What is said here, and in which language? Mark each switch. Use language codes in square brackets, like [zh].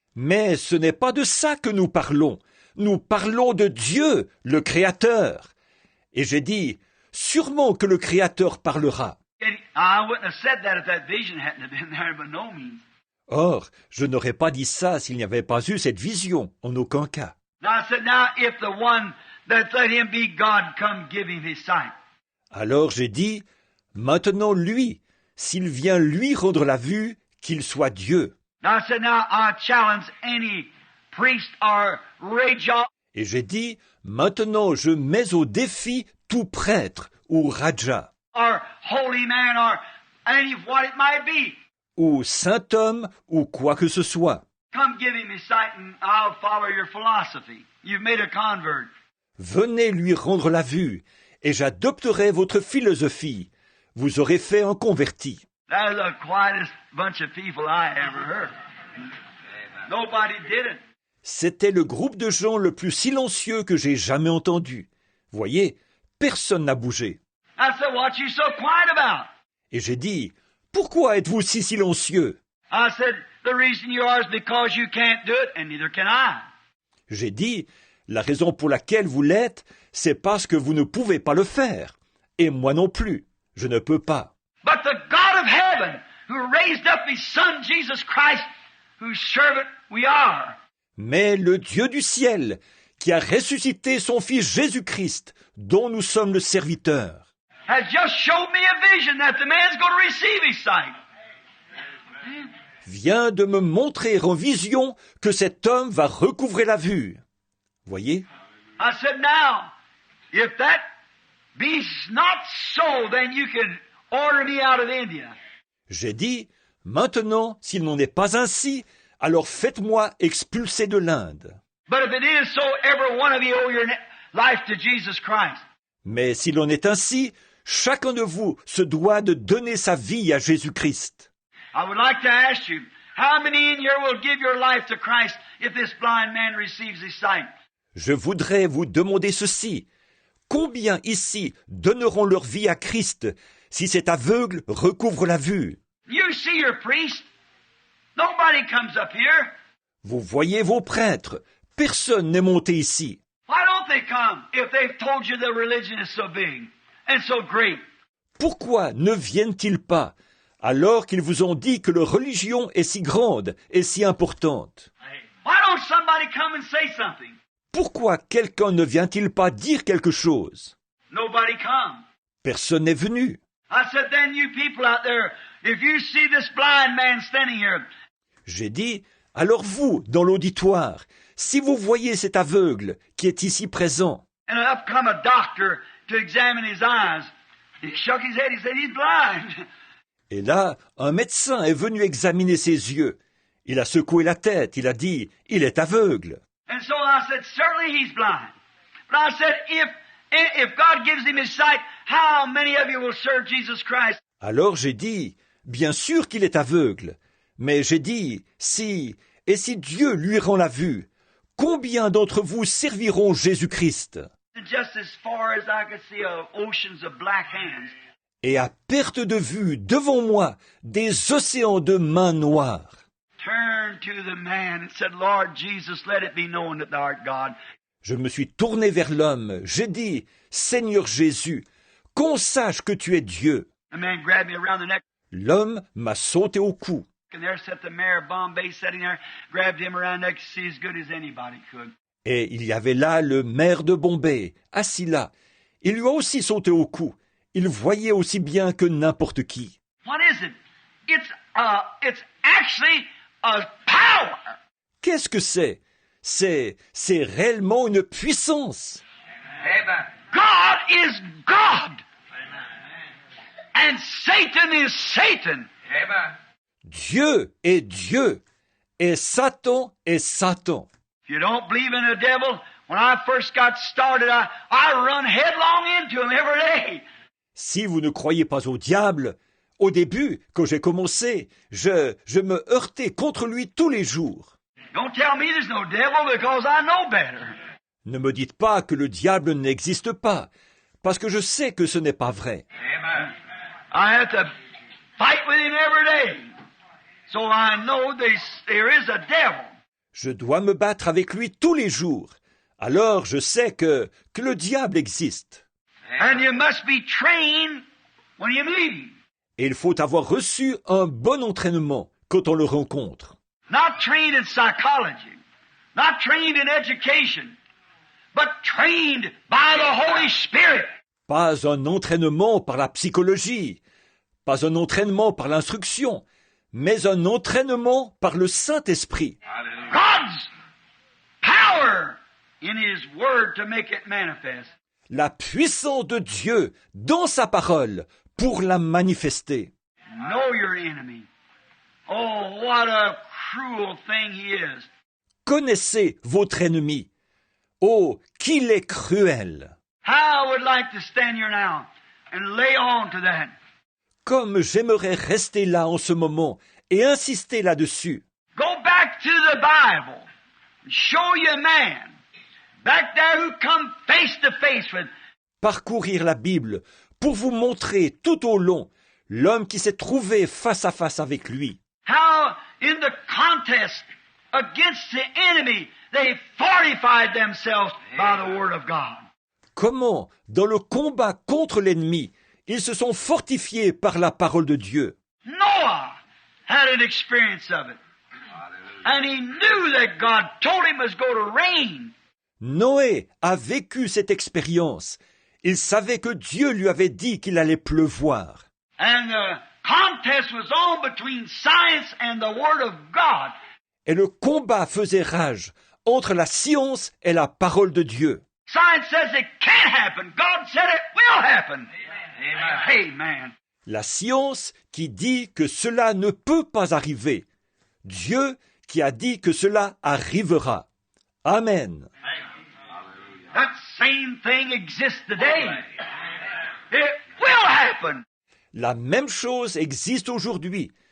[fr] Mais ce n'est pas de ça que nous parlons. Nous parlons de Dieu, le Créateur. Et j'ai dit, sûrement que le Créateur parlera. [en] And I wouldn't have said that if that vision hadn't have been there, by no means. [fr] Or, je n'aurais pas dit ça s'il n'y avait pas eu cette vision, en aucun cas. [en] Now I said, now if the one that let him be God come give him his sight. [fr] Alors j'ai dit, maintenant lui, s'il vient lui rendre la vue, qu'il soit Dieu. [en] Now I said, now I challenge any priest or raja [fr] Et j'ai dit, maintenant je mets au défi tout prêtre ou raja, [en] or holy man or any what it might be. [fr] ou saint homme, ou quoi que ce soit. [en] Come give him his sight and I'll follow your philosophy. You've made a convert. [fr] Venez lui rendre la vue, et j'adopterai votre philosophie. Vous aurez fait un converti. [en] That is the quietest bunch of people I ever heard. Nobody did it. [fr] C'était le groupe de gens le plus silencieux que j'ai jamais entendu. Voyez, personne n'a bougé. [en] I said, what you so quiet about? [fr] Et j'ai dit, pourquoi êtes-vous si silencieux? [en] I said, the reason you are is because you can't do it, and neither can I. [fr] J'ai dit, la raison pour laquelle vous l'êtes, c'est parce que vous ne pouvez pas le faire. Et moi non plus, je ne peux pas. [en] But the God of heaven, who raised up his Son, Jesus Christ, whose servant we are, [fr] Mais le Dieu du ciel, qui a ressuscité son Fils Jésus-Christ, dont nous sommes le serviteur, [en] has just showed me a vision that the man's going to receive his sight. [fr] vient de me montrer en vision que cet homme va recouvrer la vue. Voyez? [en] I said, now, if that be not so, then you can order me out of India. [fr] J'ai dit, maintenant, s'il n'en est pas ainsi, alors faites-moi expulser de l'Inde. [en] But if it is so, every one of you owe your life to Jesus Christ. [fr] Mais s'il en est ainsi, chacun de vous se doit de donner sa vie à Jésus-Christ. [en] I would like to ask you, how many in here will give your life to Christ if this blind man receives his sight? [fr] Je voudrais vous demander ceci. Combien ici donneront leur vie à Christ si cet aveugle recouvre la vue? [en] You see your priest. Nobody comes up here. [fr] Vous voyez vos prêtres. Personne n'est monté ici. [en] Why don't they come if they've told you the religion is so big and so great? [fr] Pourquoi ne viennent-ils pas alors qu'ils vous ont dit que leur religion est si grande et si importante? [en] Why don't somebody come and say something? [fr] Pourquoi quelqu'un ne vient-il pas dire quelque chose? [en] Nobody come. [fr] Personne n'est venu. [en] I said, then you people out there, if you see this blind man standing here, [fr] J'ai dit, alors vous, dans l'auditoire, si vous voyez cet aveugle qui est ici présent, [en] and up come a doctor to examine his eyes, he shook his head, he said, he's blind. [fr] et là, un médecin est venu examiner ses yeux. Il a secoué la tête, il a dit, il est aveugle. [en] And so I said, certainly he's blind. But I said, if God gives him his sight, how many of you will serve Jesus Christ? [fr] Alors j'ai dit, bien sûr qu'il est aveugle, mais j'ai dit, si Dieu lui rend la vue, combien d'entre vous serviront Jésus-Christ? [en] And just as far as I could see oceans of black hands, [fr] Et à perte de vue, devant moi, des océans de mains noires. [en] turned to the man and said, Lord Jesus, let it be known that thou art God. [fr] Je me suis tourné vers l'homme, j'ai dit, Seigneur Jésus, qu'on sache que tu es Dieu. [en] The man grabbed me around the neck, [fr] L'homme m'a sauté au cou. [en] and there sat the mayor of Bombay sitting there, grabbed him around the neck to see as good as anybody could. [fr] Et il y avait là le maire de Bombay, assis là. Il lui a aussi sauté au cou. Il voyait aussi bien que n'importe qui. [en] What is it? It's actually a power. [fr] Qu'est-ce que c'est? C'est réellement une puissance. [en] Amen. God is God. And Satan is Satan. Amen. [fr] Dieu est Dieu. Et Satan est Satan. [en] If you don't believe in the devil, when I first got started, I run headlong into him every day. [fr] Si vous ne croyez pas au diable, au début, quand j'ai commencé, je me heurtais contre lui tous les jours. [en] Don't tell me there's no devil because I know better. [fr] Ne me dites pas que le diable n'existe pas, parce que je sais que ce n'est pas vrai. [en] Amen. I have to fight with him every day. So I know there is a devil. [fr] Je dois me battre avec lui tous les jours. Alors je sais que le diable existe. [en] And you must be trained when you meet him. [fr] Et il faut avoir reçu un bon entraînement quand on le rencontre. [en] Not trained in psychology, not trained in education, but trained by the Holy Spirit. [fr] Pas un entraînement par la psychologie, pas un entraînement par l'instruction, mais un entraînement par le Saint-Esprit. [en] God's power in His Word to make it manifest. [fr] La puissance de Dieu dans sa parole pour la manifester. [en] Know your enemy. Oh, what a cruel thing he is. [fr] Connaissez votre ennemi. Oh, qu'il est cruel! [en] How I would like to stand here now and lay on to that. [fr] Comme j'aimerais rester là en ce moment et insister là-dessus. [en] Go back to the Bible and show you a man back there who come face to face with. [fr] Parcourir la Bible pour vous montrer tout au long l'homme qui s'est trouvé face à face avec lui. [en] How in the contest against the enemy they fortified themselves by the Word of God. [fr] Comment, dans le combat contre l'ennemi, ils se sont fortifiés par la parole de Dieu. [en] Noah had an experience of it. And he knew that God told him it was going to rain. [fr] Noé a vécu cette expérience. Il savait que Dieu lui avait dit qu'il allait pleuvoir. [en] And the contest was on between science and the Word of God. [fr] Et le combat faisait rage entre la science et la parole de Dieu. [en] Science says it can't happen. God said it will happen. Amen. Amen. [fr] La science qui dit que cela ne peut pas arriver. Dieu qui a dit que cela arrivera. Amen. [en] That same thing exists today. It will happen. [fr] La même chose existe aujourd'hui.